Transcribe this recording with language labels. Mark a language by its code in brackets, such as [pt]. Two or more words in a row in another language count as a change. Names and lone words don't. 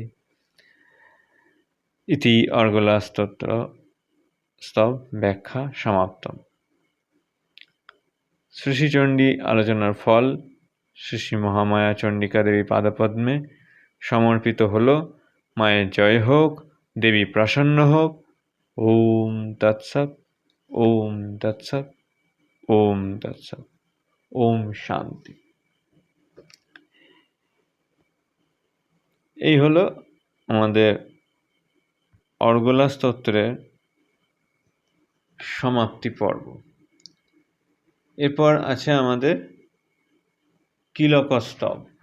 [sa] ইতি অর্গলাস্তোত্র স্তব ব্যাখ্যা সমাপ্তম। [bn] শ্রী শ্রী চণ্ডী আলোচনার ফল শ্রী শ্রী মহামায়া চণ্ডিকা দেবী পাদপদ্মে সমর্পিত হল। মায়ের জয় হোক, দেবী প্রসন্ন হোক। [sa] ওম তৎসৎ, ওম তৎসৎ, ওম তৎসৎ, ওম শান্তি। [bn] এই হলো আমাদের অর্গলা স্তোত্রের সমাপ্তি পর্ব। এরপর আছে আমাদের কিলকস্তব।